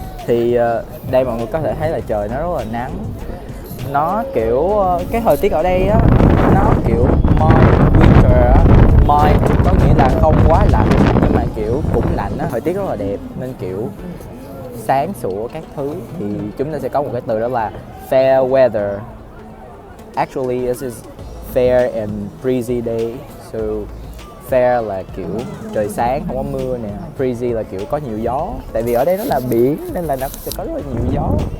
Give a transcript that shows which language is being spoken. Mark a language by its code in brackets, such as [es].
[vi] Thì đây mọi người có thể thấy là trời nó rất là nắng. Nó kiểu cái thời tiết ở đây á, nó kiểu [en] mild winter [vi] á. Mild có nghĩa là không quá lạnh nhưng mà kiểu cũng lạnh á, thời tiết rất là đẹp nên kiểu sáng sủa các thứ. Thì chúng ta sẽ có một cái từ đó là [en] fair weather. Actually, this is fair and breezy day. [vi] So fair là kiểu trời sáng không có mưa nè, breezy là kiểu có nhiều gió. Tại vì ở đây nó là biển nên là nó sẽ có rất là nhiều gió.